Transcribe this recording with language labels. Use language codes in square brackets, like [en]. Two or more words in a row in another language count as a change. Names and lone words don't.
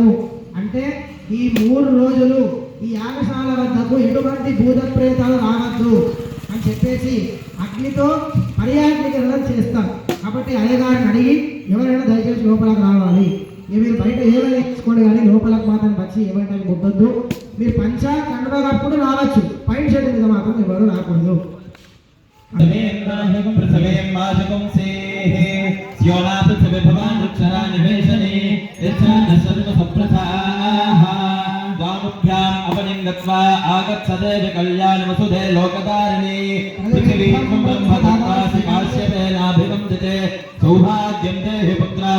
[te] అంటే ఈ 3 రోజులు ఈ యాగశాల వద్దకు ఎటువంటి భూత ప్రేతాలు రావద్దు అని చెప్పేసి అగ్నితో పర్యాటకరణం చేస్తాం. కాబట్టి అయ్యగారిని అడిగి ఎవరైనా దయచేసి లోపలికి రావాలి. మీరు బయట ఏమైనా తీసుకోండి కానీ లోపలకు మాత్రం వచ్చి ఏమైనా ముట్టొద్దు. మీరు పంచ కండగప్పుడు రావచ్చు, పైన షెడ్ మీద మాత్రం ఎవరు రాకూడదు. [sa] आगच्छदेव कल्याण वसुधे लोकदारिणी पृथिवी ब्रह्मधर्मासि काश्यपेनाभिवन्दते सौभाग्यं देहि पुत्रां